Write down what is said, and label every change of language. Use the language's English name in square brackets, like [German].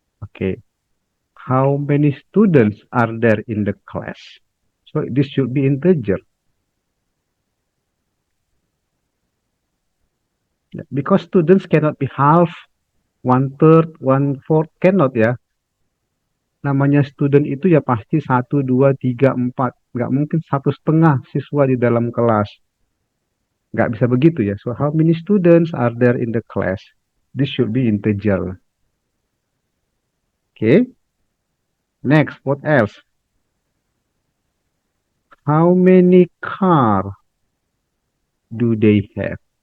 [English] Okay. How many students are there in the class? So this should be integer. Yeah, because students cannot be half, one third, one fourth, cannot ya. [Indonesian] Namanya student itu ya pasti satu, dua, tiga, empat. Nggak mungkin satu setengah siswa di dalam kelas. Nggak bisa begitu ya. [English] So how many students are there in the class? This should be integer. Okay. Next, what else? How many car do they have?